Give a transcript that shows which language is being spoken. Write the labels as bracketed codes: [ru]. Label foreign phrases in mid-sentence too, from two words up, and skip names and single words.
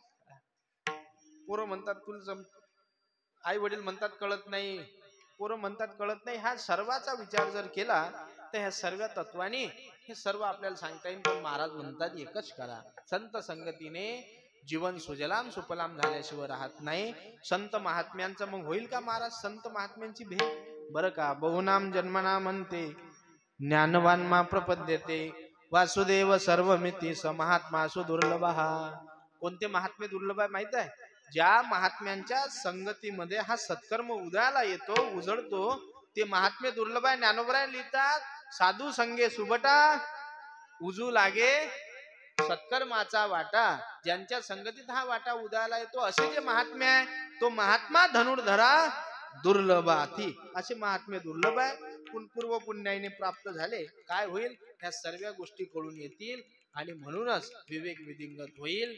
[mr] पोरं म्हणतात तुला आई वडील म्हणतात कळत नाही, पोरं म्हणतात कळत नाही. हा सर्वाचा विचार जर केला तर ह्या सर्व तत्वानी हे सर्व आपल्याला सांगता येईल. पण महाराज म्हणतात एकच करा, संत संगतीने जीवन सुजलाम सुफलाम झाल्याशिवाय राहत नाही. संत महात्म्यांचं मग होईल का महाराज? संत महात्म्यांची भेट बरं का? [sa] बहुनाम जन्मना म्हणते, ज्ञानवान मा प्रपद्यते, वासुदेव सर्वमिती स महात्मा सुदुर्लभ. [mr] कोणते महात्मे दुर्लभ आहे माहित आहे? ज्या महात्म्यांच्या संगतीमध्ये हा सत्कर्म उदयाला येतो, उजळतो, ते महात्मे दुर्लभ आहे. ज्ञानोबराय लिहितात, साधू संगे सुबटा उजू लागे सत्कर्माचा वाटा. ज्यांच्या संगतीत हा वाटा उदयाला येतो असे जे महात्मे आहे, तो महात्मा धनुर्धरा दुर्लभाती. असे महात्मे दुर्लभ आहे. पूर्व पुण्याने प्राप्त झाले. काय होईल? ह्या सर्व गोष्टी कळून येतील आणि म्हणूनच विवेक विधिंगत होईल.